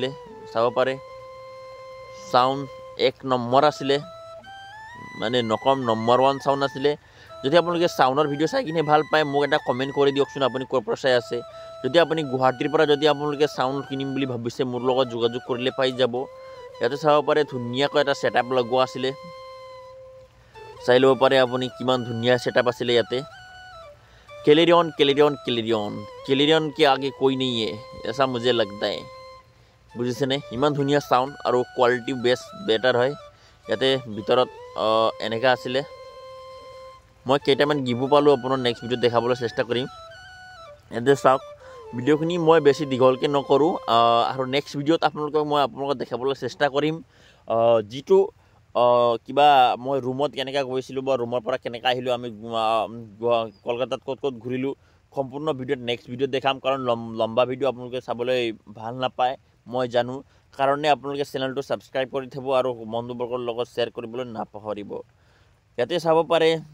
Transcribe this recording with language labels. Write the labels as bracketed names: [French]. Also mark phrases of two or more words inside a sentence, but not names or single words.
[Assamese] চাব পাৰে সাউন্ড এক নম্বৰ আছিল মানে নকম নম্বৰ 1 সাউন্ড আছিল যদি আপোনালোকে সাউন্ডৰ ভিডিও চাই কিনে ভাল পায় মোক এটা কমেন্ট কৰি দিয়কচোন আপুনি ক'ৰ পৰা চাই আছে যদি আপুনি গুৱাহাটীৰ পৰা যদি আপোনালোকে সাউন্ড কিনিম বুলি ভাবিছে মোৰ লগত যোগাযোগ কৰিলে পাই যাব ইয়াতে চাব পাৰে ধুনীয়াকৈ এটা সেটআপ লগোৱা আছিল চাই ল'ব পাৰে আপুনি কিমান ধুনীয়া সেটআপ আছিল ইয়াতে [Hindi] क्যালেৰিন के आगे कोई नहीं है ऐसा मुझे लगता है [Assamese] বুজিছে নে ইমান ধুনীয়া সাউন্ড আৰু কোৱালিটি বেটাৰ হয় ইয়াতে ভিতৰত এনেকা আছিল মই কেইটামান গিভো পালো আপোনাৰ নেক্সট ভিডিও দেখাবলৈ চেষ্টা কৰিম এতে চাওক ভিডিওখিনি মই বেছি দীঘলকে নকৰো আৰু নেক্সট ভিডিওত আপোনালোকক দেখাবলৈ চেষ্টা কৰিম যেটো কিবা মই ৰুমত কেনেকা গৈছিলো বা ৰুমৰ পৰা কেনেকা আহিলো আমি কলকাতাত কত ঘুৰিলো সম্পূৰ্ণ ভিডিওত নেক্সট ভিডিও দেখাম কাৰণ লম্বা ভিডিও আপোনালোকে চাবলৈ ভাল নাপায় মই জানো কাৰণে আপোনালোকে চেনেলটো সাবস্ক্ৰাইব কৰি থব আৰু বন্ধুবৰ্গৰ লগত শেয়াৰ কৰিবলৈ নাপাহৰিব ইয়াতে চাব পাৰে